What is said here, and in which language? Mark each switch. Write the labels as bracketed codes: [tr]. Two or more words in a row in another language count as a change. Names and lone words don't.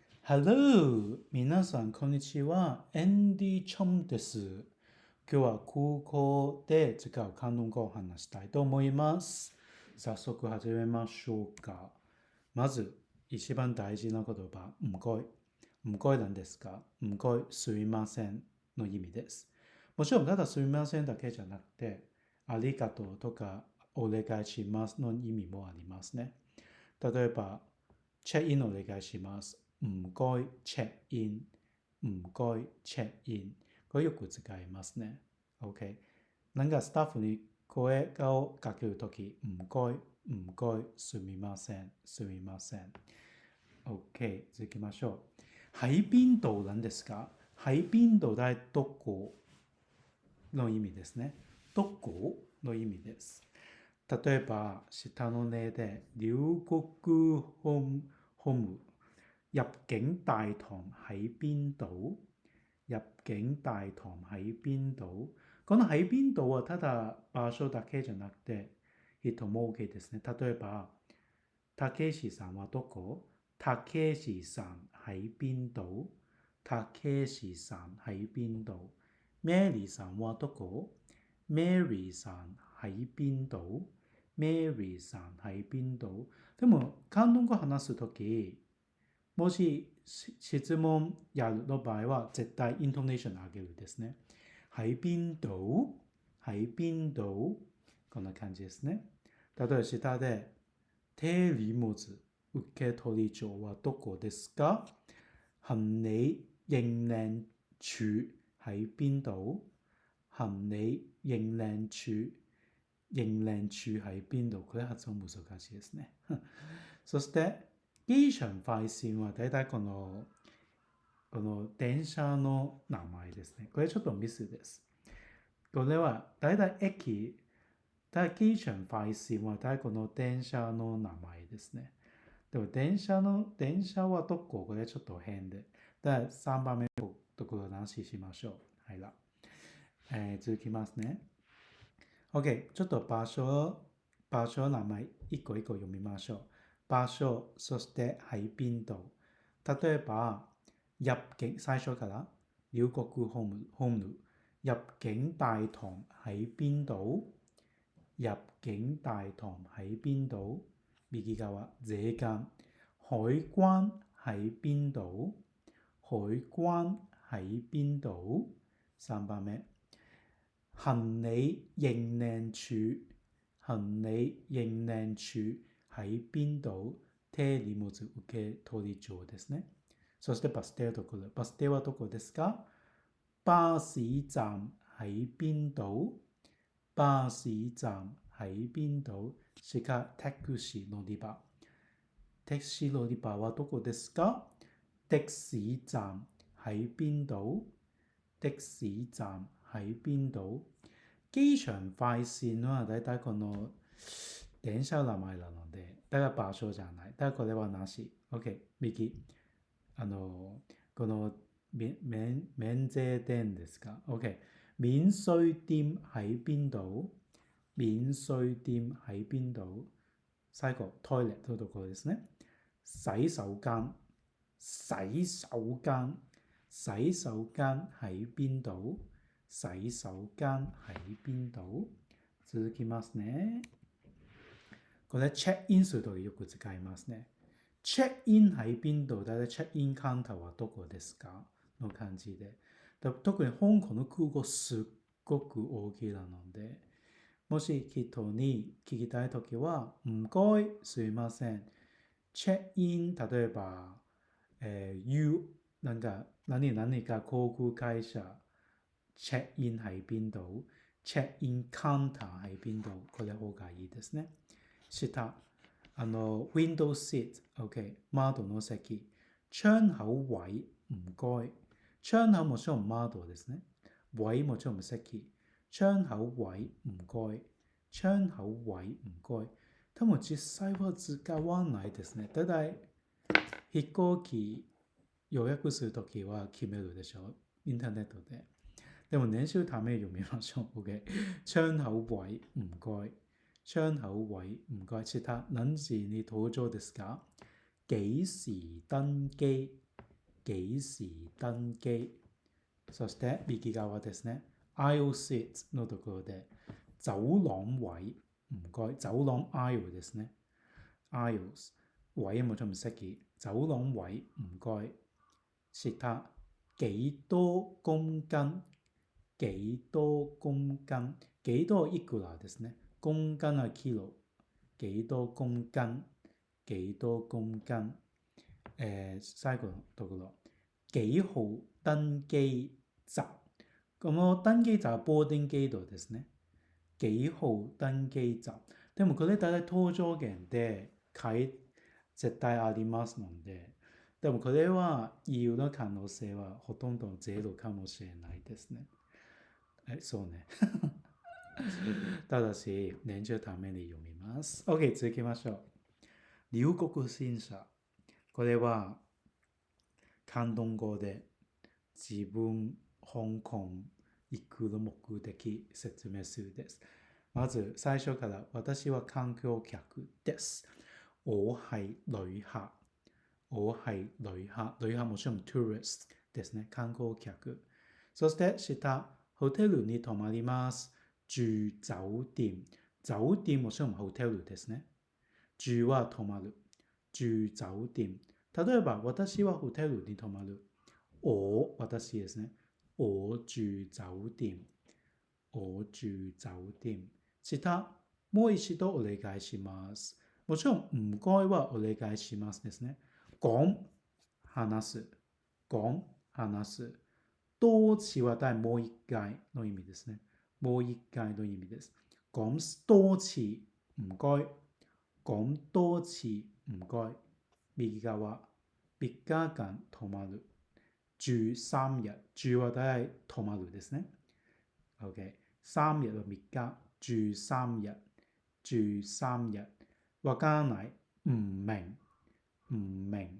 [en] Hello! [ja] 皆さん、こんにちは。エンディ・チョンです。今日は空港で使う韓国語を話したいと思います。早速始めましょうか。まず、一番大事な言葉、 [yue] 唔該。 [ja] 唔該なんですか？唔該、すみませんの意味です。もちろん、ただすみませんだけじゃなくて、ありがとうとか、お願いしますの意味もありますね。例えば、チェックインお願いします。 [yue] 唔該チェックイン。唔該チェックイン。 [ja] これよく使いますね。OK。なんかスタッフに声をかけるとき、 [yue] 唔該、唔該、 [ja] すみません、すみません。OK。続きましょう。 [yue] 喺邊度 [ja] なんですか？ [yue] 喺邊度 [ja] だいどこの意味ですね。どこの意味です。例えば、下の例で、入國ホーム、 [yue] 入境大堂喺邊度？入境大堂喺邊度？ [ja] この [yue] 喺邊度 [ja] はただ場所だけじゃなくて、人も OK ですね。例えば、たけしさんはどこ？ [yue] たけしさん喺邊度？たけしさん喺邊度？ [ja] メリーさんはどこ？メリーさん [yue] 喺邊度？メリーさん喺邊度？ [ja] でも、韓国語話すとき、もし質問やるの場合は絶対イントネーション上げるですね。 [yue] 喺邊度？喺邊度？ [ja] こんな感じですね。例えば下で、手荷物受け取り場はどこですか？ [yue] 行李認領處喺邊度？行李認領處喺邊度？ [ja] これ発音難しいですね。そして、機場快線はだいたいこの電車の名前ですね。これちょっとミスです。これはだいたい駅、機場快線はだいたいこの電車の名前ですね。でも電車はどこ？これちょっと変で。3番目のところなししましょう。はいら。続きますね。OK。ちょっと場所の名前一個一個読みましょう。場所、そして [yue] 喺邊度。 [ja] 例えば、入境、最初から入國ホーム、 [yue] 入境大堂喺邊度？入境大堂喺邊度？右側、這間海關喺邊度？海關喺邊度？3番目、行李認領處喺邊度？ [ja] 手荷物受け取り場ですね。そしてバス停のところ。バス停はどこですか？ [yue] 巴士站喺邊度？巴士站喺邊度？ [ja] しかタクシー乗り場。タクシー乗り場はどこですか？ [yue] 的士站喺邊度？的士站喺邊度？ [ja] 機場快線はだいたいこの電車の名前なので、だから場所じゃない。だからこれはなし。OK。右。この免税店ですか？ OK。 [yue] 免税店喺邊度？免税店喺邊度？ [ja] 最後、トイレのところですね。 [yue] 洗手間喺邊度？洗手間喺邊度？ [ja] 続きますね。これチェックインするときよく使いますね。 [yue] チェックイン喺邊度？ [ja] だいたいチェックインカウンターはどこですか？の感じで。特に香港の空港すっごく大きいなので、もし人に聞きたいときは、唔該、すいません。チェックイン、例えば、何か航空会社、 [yue] チェックイン喺邊度？チェックインカウンター喺邊度？ [ja] これ方がいいですね。下、 [en] window seat、 [ja] OK、窓の席。 [yue] 窗口位、唔該。 [ja] 窗口もちろん窓ですね。位もちろん席。 [yue] 窗口位、唔該。窗口位、唔該。 [ja] 多分実際は使わないですね。ただ、飛行機予約するときは決めるでしょう。インターネットで。でも練習ため読みましょう。OK。 [yue] 窗口位、唔該。窗口位、唔該。 [ja] 下、何時に搭乗ですか？ [yue] 幾時登機？幾時登機。 [ja] そして右側ですね。 [en] aisle seat [ja] のところで [yue] 走廊位唔該走廊 [ja] aisle ですね。aisles [yue] 位冇錯唔識嘅走廊位唔該。下幾多公斤幾多公斤幾多 [ja] いくらですね。 [yue] 公斤はキロ幾多公斤幾多公斤。 [ja] 最後のところ [yue] 幾號登機閘。 [ja] 咁の登機閘はボーディングゲートですね。 [yue] 幾号登機閘。 [ja] でもこれ大体搭乗券で絶対ありますので、でもこれは言うの可能性はほとんどゼロかもしれないですね。そうね。ただし、練習のために読みます。OK、続きましょう。入国審査。これは、広東語で自分、香港、行く目的説明するです。まず、最初から、私は観光客です。 [yue] 我係旅客。我係旅客。 [ja] 旅客もちろん tourist ですね。観光客。そして下、ホテルに泊まります。 [yue] 住酒店。 [ja] 酒店もちろんホテルですね。住は泊まる。住酒店。例えば、私はホテルに泊まる。私ですね。 [yue] 我住酒店。我住酒店。 [ja] 下、もう一度お願いします。もちろん、唔該はお願いしますですね。講、話す。講、話す。多次は第もう一回の意味ですね。もう一回の意味です。 [yue] 講多次、唔該。講多次、唔該。 [ja] 右側、3日間泊まる。住3日。住は大体泊まるですね。OK。3日と3日。 [yue] 住3日。住3日。 [ja] わからない。 [yue] 唔明。唔明。